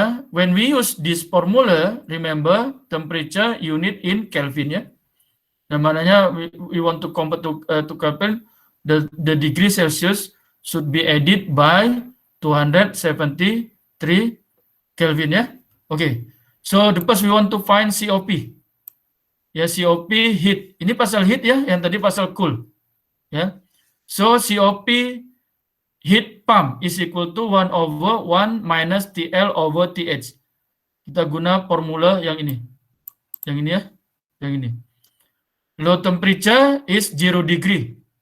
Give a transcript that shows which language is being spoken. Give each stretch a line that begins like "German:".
English: When we use this formula, remember temperature unit in Kelvin. Namanya we want to convert to Kelvin, the degree Celsius should be added by 273 Kelvin. Okay. So the first we want to find COP. COP heat.
Malay: Ini pasal heat yang tadi pasal cool.
English: So COP heat pump is equal to 1 over 1 minus TL over TH.
Malay: Kita guna formula yang ini. Yang ini Yang ini.
English: Low temperature is 0 degree.